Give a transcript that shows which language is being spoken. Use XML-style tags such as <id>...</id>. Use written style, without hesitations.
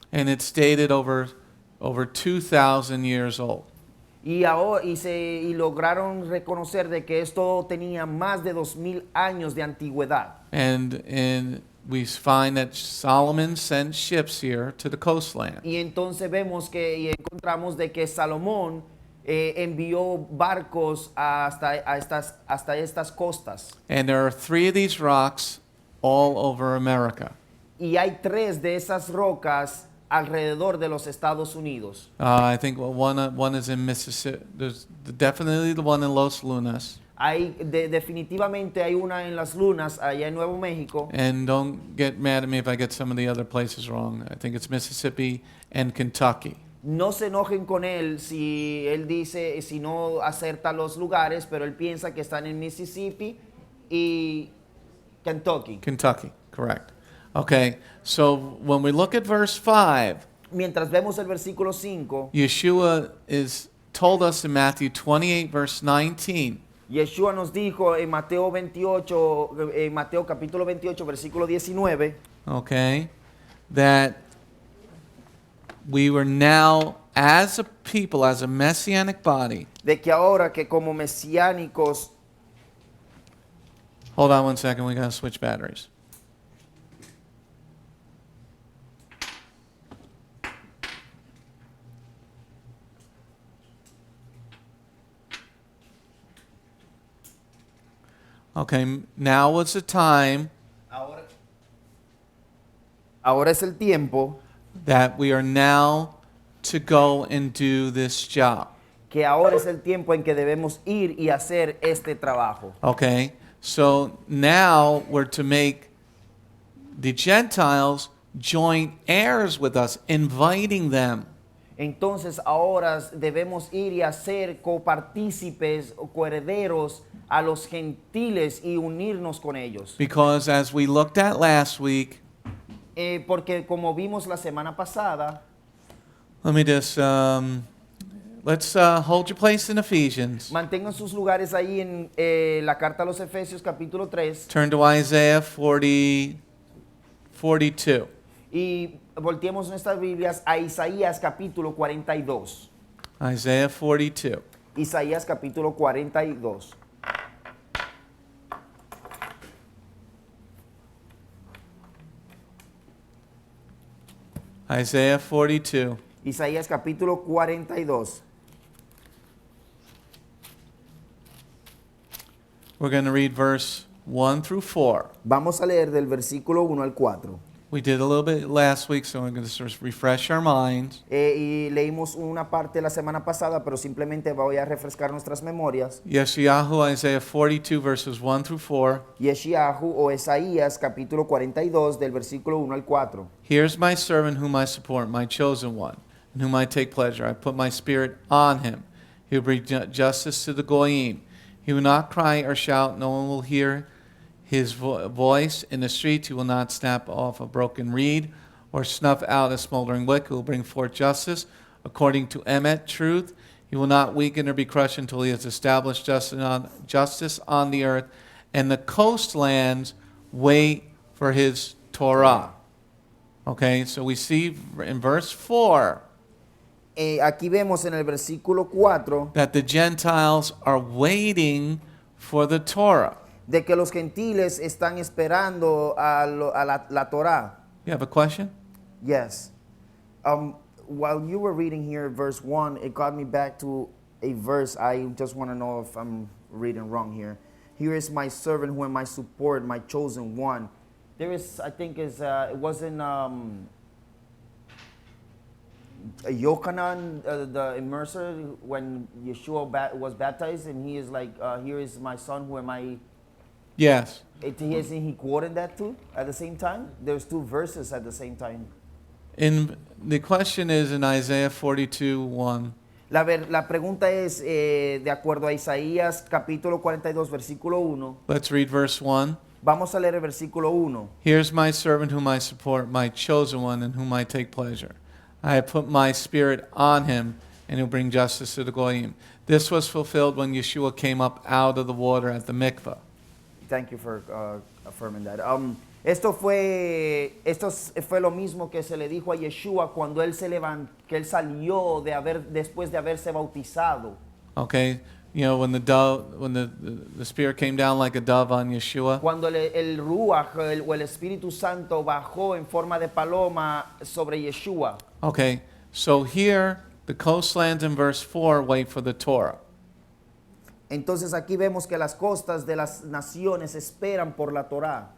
<en>And it's dated over 2,000 years old.</en> <es>Y lograron reconocer de que esto tenía más de 2000 años de antigüedad.</es> <en>And we find that Solomon sent ships here to the coastland.</en> <es>Y entonces vemos y encontramos de que Salomón envió barcos hasta estas costas.</es> <en>And there are 3 of these rocks all over America.</en> <es>Y hay 3 de esas rocas alrededor de los Estados Unidos.</es> <en>I think one is in Mississippi. There's definitely the one in Los Lunas.</en> <es>Definitivamente hay una en Las Lunas, allá en Nuevo México.</es> <en>And don't get mad at me if I get some of the other places wrong. I think it's Mississippi and Kentucky.</en> <es>No se enojen con él si él dice, si no acerta los lugares, pero él piensa que están en Mississippi y Kentucky.</es> <en>Kentucky, correct. Okay, so when we look at verse 5,</en> <es>Mientras vemos el versículo 5,</es> <en>Yeshua told us in Matthew 28, verse 19,</en> <es>Yeshua nos dijo en Mateo capítulo 28, versículo 19,</es> <en>okay, that we were now, as a people, as a Messianic body.</en> <es>de que ahora que como mesiánicos,</es> <en>Hold on one second, we gotta switch batteries. Okay, now was the time</en> <es>ahora es el tiempo</es> <en>that we are now to go and do this job.</en> <es>que ahora es el tiempo en que debemos ir y hacer este trabajo.</es> <en>Okay, so now we're to make the Gentiles joint heirs with us, inviting them.</en> <es>Entonces ahora debemos ir y hacer copartícipes o coherederos a los gentiles y unirnos con ellos.</es> <en>Because as we looked at last week,</en> <es>Porque como vimos la semana pasada,</es> <en>let me just, let's hold your place in Ephesians.</en> <es>mantengan sus lugares ahí en la carta a los Efesios capítulo 3</es> <en>Turn to Isaiah 42.</en> <es>y volteemos nuestras Biblias a Isaías capítulo 42.</es> <en>Isaiah 42.</en> <es>Isaías capítulo 42.</es> <en>Isaiah 42.</en> <es>Isaías capítulo 42.</es> <en>We're going to read verse 1 through 4.</en> <es>Vamos a leer del versículo 1 al 4.</es> <en>We did a little bit last week, so we're going to just refresh our minds.</en> <es>Y leímos una parte la semana pasada, pero simplemente voy a refrescar nuestras memorias.</es> <en>Yeshayahu, Isaiah 42, verses 1 through 4.</en> <es>Yeshayahu o Isaías capítulo 42 del versículo 1 al 4.</es> <en>Here's my servant whom I support, my chosen one, in whom I take pleasure. I put my spirit on him. He will bring justice to the goyim. He will not cry or shout. No one will hear his voice in the streets. He will not snap off a broken reed or snuff out a smoldering wick. He will bring forth justice according to emet, truth. He will not weaken or be crushed until he has established justice on the earth. And the coastlands wait for his Torah. Okay, so we see in verse 4</en> <es>Aquí vemos en el versículo 4</es> <en>that the Gentiles are waiting for the Torah.</en> <es>de que los gentiles están esperando a la Torah.</es> <en>You have a question? Yes. While you were reading here verse 1, it got me back to a verse. I just want to know if I'm reading wrong here. Here is my servant whom I support, my chosen one. There is, I think, it wasn't Yochanan, the immerser, when Yeshua was baptized, and he is like, here is my son who am I. Yes. Isn't he quoting that too at the same time? There's two verses at the same time. The question is in Isaiah 42, 1.</en> <es>La pregunta es, de acuerdo a Isaías capítulo 42, versículo 1.</es> <en>Let's read verse 1.</en> <es>Vamos a leer el versículo 1.</es> <en>Here's my servant whom I support, my chosen one in whom I take pleasure. I have put my spirit on him, and he'll bring justice to the goyim. This was fulfilled when Yeshua came up out of the water at the mikvah. Thank you for affirming that.</en> <es>Esto fue lo mismo que se le dijo a Yeshua cuando él que él salió después de haberse bautizado.</es> <en>Okay, you know, when the spirit came down like a dove on Yeshua.</en> <es>Cuando el Ruach o el Espíritu Santo bajó en forma de paloma sobre Yeshua.</es> <en>Okay, so here the coastlands in verse 4 wait for the Torah.</en> <es>Entonces aquí vemos que las costas de las naciones esperan por la Torá.</es>